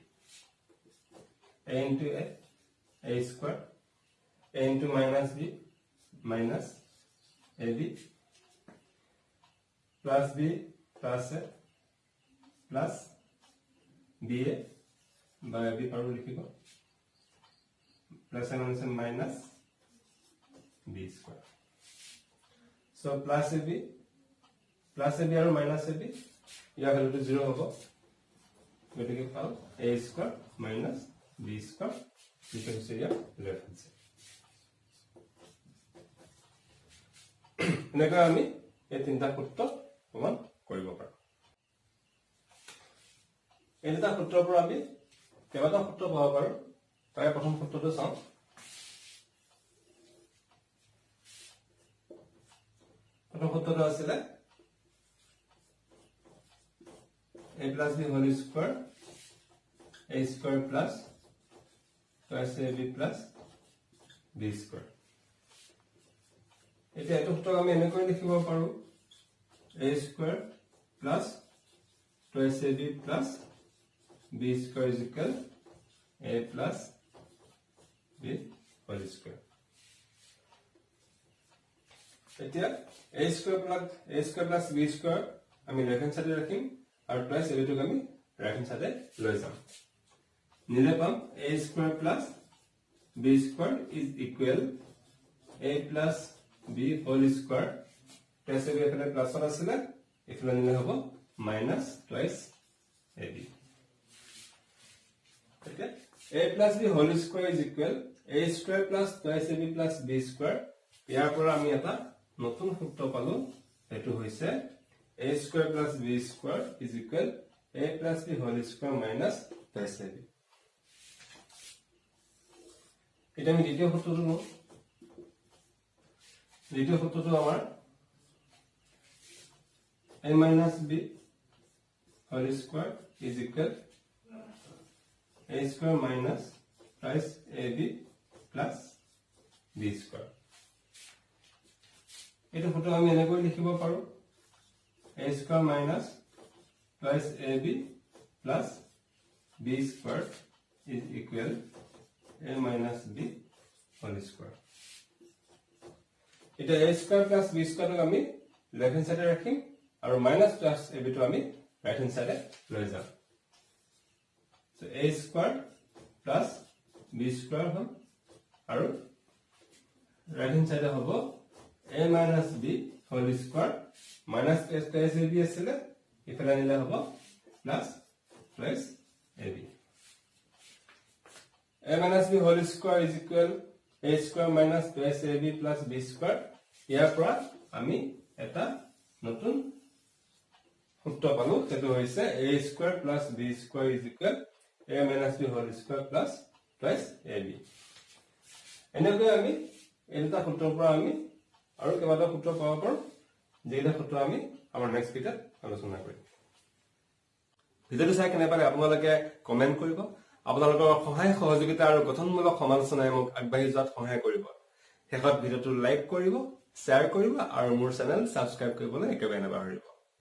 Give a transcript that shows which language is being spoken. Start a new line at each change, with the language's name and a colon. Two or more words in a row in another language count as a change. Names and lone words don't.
English: a into a square a into minus b minus ab plus b plus a plus ba by b
Assamese: পাৰু লিখিবো
English: plus a minus b square. So plus ab and minus ab
Assamese: ইয়াৰ ভ্যালুটো 0 হ'ব গতিকে পাও
English: a square minus b square
Assamese: যেটা হচ্ছে ইয়াৰ
English: left hand side
Assamese: এনেকৈ আমি এই তিনটা সূত্ৰ প্ৰমাণ কৰিব পাৰো এই দুটা সূত্ৰৰ পৰা আমি কেইবাটা সূত্ৰ পাব পাৰো তাৰে প্ৰথম সূত্ৰটো চাওঁ প্ৰথম সূত্ৰটো আছিল
English: a plus b whole square a square plus twice ab plus b square.
Assamese: এতিয়া এটো সূত্ৰক আমি এনেকৈ লিখিব পাৰো
English: a square plus twice ab plus b square is equal a plus b whole square. এতিয়া a square plus b square আমি left hand side-e
Assamese: রাখিম আৰু
English: twice ab
Assamese: টোক আমি
English: right hand side-e
Assamese: লৈ যাম নিলে পাম
English: a square plus b square is equal a plus b whole square twice ab
Assamese: এখানে প্লাস আছে এখানে নিলে হবে
English: minus twice ab. Okay, a plus b whole square is equal a square plus twice ab plus b square.
Assamese: ইয়াৰ পৰা আমি এটা নতুন সূত্র পালো এটো হৈছে
English: a square plus b square is equal a plus b whole square minus twice ab.
Assamese: এটা আমি দ্বিতীয় সূত্রটো নো দ্বিতীয় সূত্রটো আমাৰ
English: a minus b whole square is equal a square minus twice ab plus b square.
Assamese: এটা সূত্র আমি এনেকৈ লিখিব পাৰো
English: a square minus twice ab plus b square is equal a minus b whole square. এটা a square plus b square আমি left hand side-e
Assamese: ৰাখিম আৰু
English: minus twice ab
Assamese: টো আমি
English: right hand side-e
Assamese: লৈ যাম.
English: So a square plus b square
Assamese: হল আৰু
English: right hand side-e হ'ব a minus b whole square minus twice ab
Assamese: আছিলে ইফালে নিলে হ'ব
English: plus twice ab. a minus b whole square is equal a square minus twice ab plus b square.
Assamese: ইয়াৰ পৰা আমি এটা নতুন সূত্র পালো যেটো হৈছে
English: a square plus b square is equal a minus b whole square plus twice ab.
Assamese: এনেকৈ আমি এটা সূত্ৰৰ পৰা আমি আৰু কেইবাটা সূত্র পাব পাৰো যেটা সূত্র আমি আমাৰ
English: next video-t
Assamese: আলোচনা কৰিম. ভিডিওটো চাই কেনে পালে আপোনালোকে কমেন্ট কৰিব. আপোনালোকৰ সহায় সহযোগিতা আৰু গঠনমূলক সমালোচনাই মোক আগবাঢ়ি যোৱাত সহায় কৰিব. শেষত ভিডিওটো লাইক কৰিব, শ্বেয়াৰ কৰিব আৰু মোৰ চেনেল সাবস্ক্ৰাইব কৰিবলৈ একেবাৰে নাপাহৰিব.